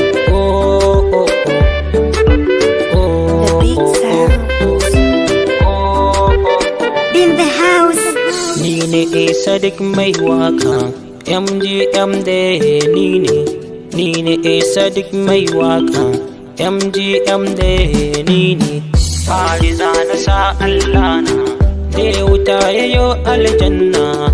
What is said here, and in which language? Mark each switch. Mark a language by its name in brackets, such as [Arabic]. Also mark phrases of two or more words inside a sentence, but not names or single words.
[English] Oh, oh, oh. Oh, The big oh, oh. sounds. Oh, oh, oh. In the house. [Hausa] Ni ne Sadiq mai waka, M G M da ni ne. Ni ne Sadiq mai waka, M G M ne ni ne. Fari za na sa Allah na. Da ya wuta ya yo aljanna.